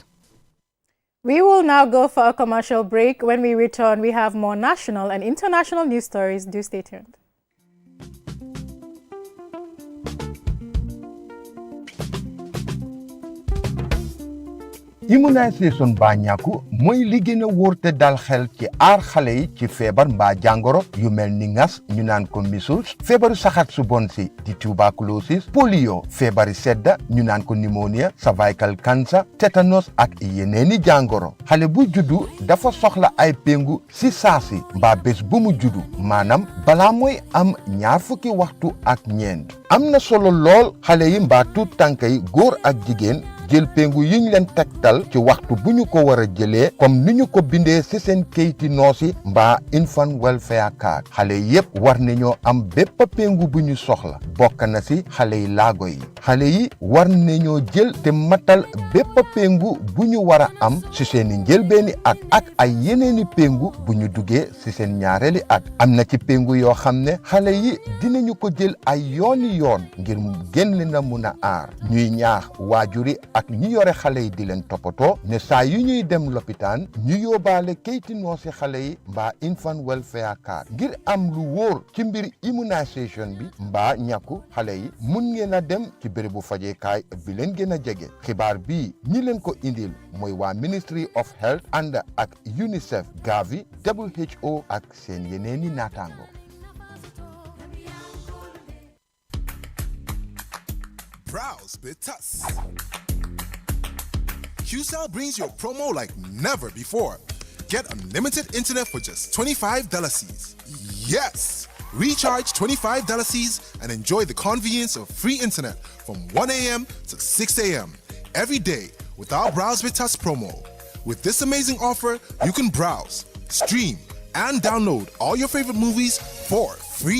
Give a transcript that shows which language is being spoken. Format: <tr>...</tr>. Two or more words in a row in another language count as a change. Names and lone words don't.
<en>We will now go for a commercial break. When we return, we have more national and international news stories. Do stay tuned.</en> <wo>Immunisation ba ñàkku mooy li gën a wóor te dal xel ci aar xale yi ci feebar mbaa jàngoro yu mel ni ngas ñu naan ko measles feebaru saxat su bon si di tuberculosis polio feebari sedda ñu naan ko pneumonia</wo> <en>cervical cancer</en> <wo>tétanos ak yeneeni jàngoro xale bu juddu dafa soxla ay péngu si saasi mbaa bés bu mu juddu maanaam balaa mooy am 20 waxtu ak ñeent am na solo lool xale yi mbaa tuut tànk yi góor ak jigéen jël péngu yiñ leen tegtal ci waxtu bu ñu ko war a jëlee comme ni ñu ko bindee ci seen kayiti noosi mbaa</wo> <en>infant welfare</en> <wo>card xale yépp war nañoo am bépp péngu bu ñu soxla bokk na ci xale yi laago yi xale yi war nañoo jël te matal bépp péngu bu ñu war a am ci seeni njëlbeeni at ak ay yeneeni péngu bu ñu duggee ci seen ñaareeli at am na ci péngu yoo xam ne xale yi dinañu ko jël ay yooni yoon ngir gën leen a mun a aar ñuy ñaax waajuri ak ñi yore xale yi di leen toppatoo ne saa yu ñuy dem lopitaan ñu yóbbaale kayti noosi xale yi mbaa</wo> <en>infant welfare card</en> <wo>ngir am lu wóor ci mbir immunisation bi mbaa ñàkku xale yi mun ngeen a dem ci bérébu fajeekaay bi leen gën a jege xibaar bii ñi leen ko indil mooy waa Ministry of Health ànd ak UNICEF Gavi WHO ak seen yeneeni naataango</wo> <en>Browse Bitus. QCell brings you a promo like never before. Get unlimited internet for just $25 Cs. Yes! Recharge $25 Cs and enjoy the convenience of free internet from 1 a.m. to 6 a.m. every day with our Browse with Us promo. With this amazing offer, you can browse, stream, and download all your favorite movies for free.</en>